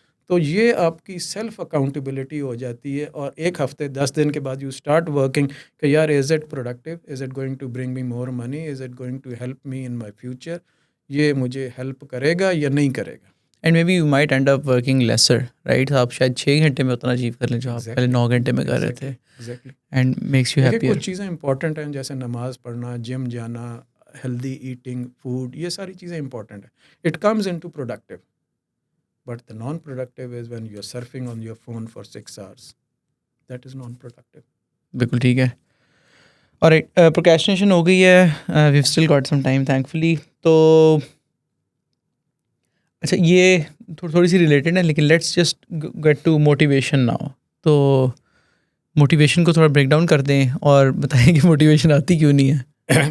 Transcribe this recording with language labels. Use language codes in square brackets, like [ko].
[ur] تو یہ آپ کی سیلف اکاؤنٹیبلٹی ہو جاتی ہے، اور ایک ہفتے 10 دن کے بعد [en] you start working [ur] کہ یار [en] is it productive, is it going to bring me more money, is it going to help me in my future, [ur] یہ مجھے ہیلپ کرے گا یا نہیں کرے گا. [en] and maybe you might end up working lesser, [ur] right? آپ شاید 6 گھنٹے میں اتنا اچیو کر لیں جو آپ پہلے 9 گھنٹے میں کر رہے تھے. [en] and makes you [ur] دیکھیں [en] Happier. [ur] کچھ چیزیں امپورٹنٹ ہیں جیسے نماز پڑھنا، جم جانا، ہیلدی ایٹنگ، فوڈ، یہ ساری چیزیں امپورٹنٹ ہیں. [en] It comes into productive. But the non-productive is when you're surfing on your phone for 6 hours. That is non-productive. [ur] بالکل ٹھیک ہے. اور پروکریسٹینیشن ہو گئی ہے، [en] We've still got some time thankfully. [ur] تو اچھا یہ تھوڑی سی ریلیٹڈ ہے لیکن [en] Let's just get to motivation now. [ur] تو موٹیویشن کو تھوڑا بریک ڈاؤن کر دیں اور بتائیں کہ موٹیویشن آتی کیوں نہیں ہے.